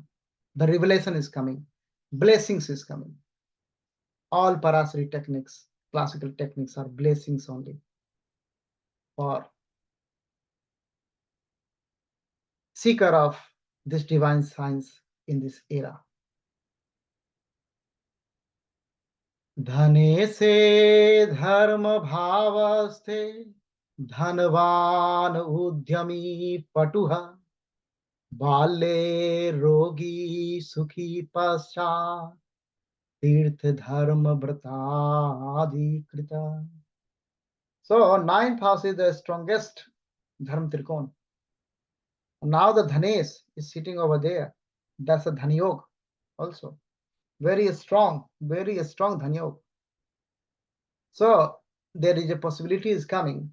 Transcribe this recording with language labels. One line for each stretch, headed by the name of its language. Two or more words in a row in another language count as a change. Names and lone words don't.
English: The revelation is coming. Blessings is coming. All Parashari techniques, classical techniques, are blessings only for seeker of this divine science in this era.
Sanskrit: धने से धर्म भावस्थे धनवान उद्यमी पटुः बाल्ये रोगी सुखी पश्चात् तीर्थ धर्म व्रताधिकृता.
English: So 9th house is the strongest dharma trikon. Now the Dhanesh is sitting over there. That's a Dhanyog also. Very strong Dhanyog. So there is a possibility is coming.